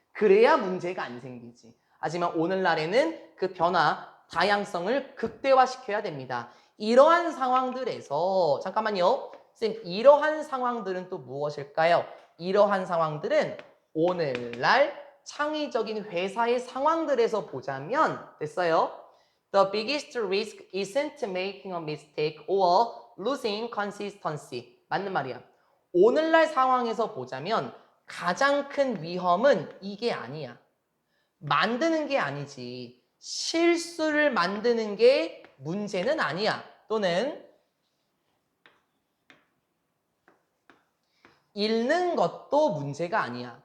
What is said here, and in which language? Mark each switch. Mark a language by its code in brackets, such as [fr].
[ko] 그래야 문제가 안 생기지. 하지만 오늘날에는 그 변화, 다양성을 극대화시켜야 됩니다. 이러한 상황들에서, 잠깐만요. 쌤, 이러한 상황들은 또 무엇일까요? 이러한 상황들은 오늘날 창의적인 회사의 상황들에서 보자면, 됐어요? [en] The biggest risk isn't making a mistake or losing consistency. [ko] 맞는 말이야. 오늘날 상황에서 보자면 가장 큰 위험은 이게 아니야. 만드는 게 아니지. 실수를 만드는 게 문제는 아니야. 또는 읽는 것도 문제가 아니야.